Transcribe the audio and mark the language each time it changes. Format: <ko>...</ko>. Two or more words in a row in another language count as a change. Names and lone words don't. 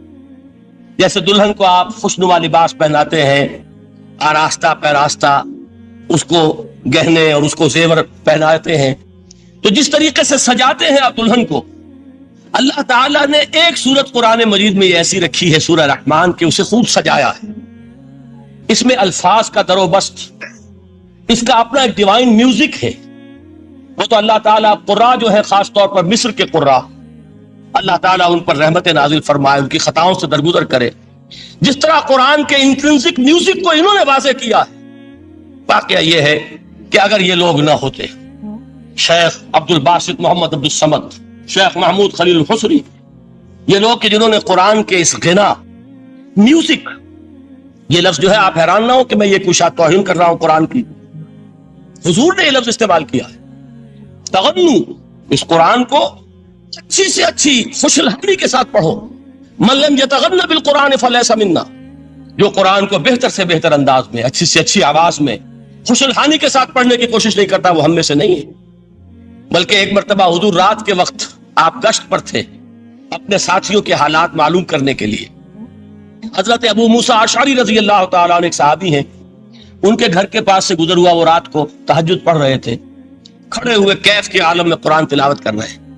<ur>جیسے دلہن کو آپ خوشنما لباس پہناتے ہیں، آراستہ پیراستہ اس کو گہنے اور اس کو زیور پہناتے ہیں، تو جس طریقے سے سجاتے ہیں آپ دلہن کو، اللہ تعالیٰ نے ایک سورت قرآن مجید میں ایسی رکھی ہے سورہ رحمان کہ اسے خوب سجایا ہے۔ اس میں الفاظ کا در و بست، اس کا اپنا ایک</ur> <en>divine music</en> <ur>ہے۔ وہ تو اللہ تعالیٰ قراء جو ہے، خاص طور پر مصر کے قراء، اللہ تعالیٰ ان پر رحمت نازل فرمائے، ان کی خطاؤں سے درگزر کرے۔ جس طرح قرآن کے</ur> <en>intrinsic music</en> <ur>کو انہوں نے واضح کیا ہے۔ واقعہ یہ ہے کہ اگر یہ لوگ نہ ہوتے، شیخ عبد الباسط محمد عبد الصمد، شیخ محمود خلیل الحصری، یہ لوگ کہ جنہوں نے قرآن کے اس غنا، میوزک، یہ لفظ جو ہے آپ حیران نہ ہو کہ میں یہ کوئی شاید توہین کر رہا ہوں قرآن کی، حضور نے یہ لفظ استعمال کیا ہے، تغنو، اس قرآن کو اچھی سے اچھی خوش الحالی کے ساتھ پڑھو۔</ur> <ar>من لم یتغن بالقرآن فلیس منا،</ar> <ur>جو قرآن کو بہتر سے بہتر انداز میں، اچھی سے اچھی آواز میں، خوش الحانی کے ساتھ پڑھنے کی کوشش نہیں کرتا، وہ ہم میں سے نہیں ہے۔ بلکہ ایک مرتبہ حضور رات کے وقت آپ گشت پر تھے اپنے ساتھیوں کے حالات معلوم کرنے کے لیے۔ حضرت ابو موسیٰ اشعری</ur> <ar>رضی اللہ تعالیٰ عنہ</ar> <ur>ایک صحابی ہیں، ان کے گھر کے پاس سے گزر ہوا، وہ رات کو تہجد پڑھ رہے تھے، کھڑے ہوئے کیف کے عالم میں قرآن تلاوت کر رہے ہیں۔</ur>